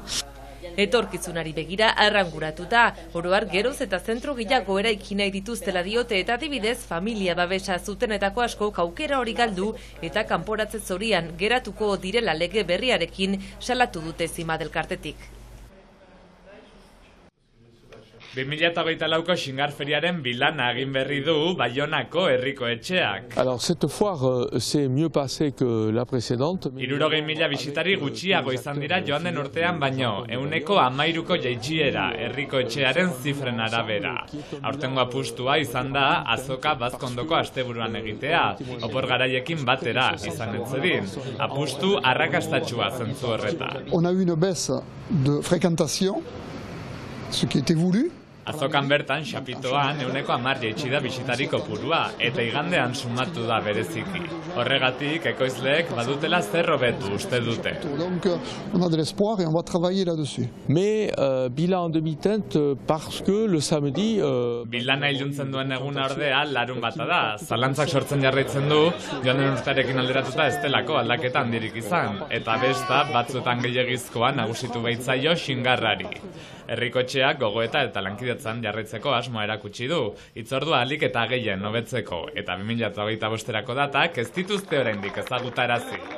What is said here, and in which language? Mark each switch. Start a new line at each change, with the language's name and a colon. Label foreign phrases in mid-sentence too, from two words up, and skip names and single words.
Basque: Etorkizunari begira arranguratuta, oroar geroz eta zentro gehiago eraiki nahi dituztela diote eta adibidez familia babesa zutenetako asko aukera hori galdu eta kanporatze zorian geratuko direla lege berriarekin salatu dute Zimat elkartetik. 2024ko Xingar feriaren bilana egin berri du Baionako herriko etxeak.
French: Alors cette foire s'est mieux passée que la précédente.
Basque: 60.000 bisitari gutxiago izan dira joan den urtean baino, 13ko jaitsiera herriko etxearen zifren arabera. Aurtengo apustua izan da azoka Bazkondoko asteburuan egitea, opor garaiekin batera izan etzedin. Apustu arrakastatsua zentzu horretan.
French: On a eu une baisse de fréquentation, ce qui était voulu.
Basque: Azokan bertan, xapitoan, 10% jaitsi da bisitari kopurua, eta igandean sumatu da bereziki. Horregatik, ekoizleek badutela zer hobetu uste dute.
French: Donc, on a de l'espoir et on va travailler là-dessus. Mais bilan en demi-teinte parce que le samedi...
Basque: Bilana iluntzen duen eguna ordea larun bata da. Zalantzak sortzen jarraitzen du, joan den urtearekin alderatuta ez delako aldaketa handirik izan, eta besta batzuetan gehiagizkoa nagusitu baitzaio Xingarrari. Herriko etxeak gogoeta eta lankidetzan jarraitzeko asmoa erakutsi du, hitzordua ahalik eta gehien hobetzeko, eta 2025erako datak ez dituzte oraindik ezagutarazi.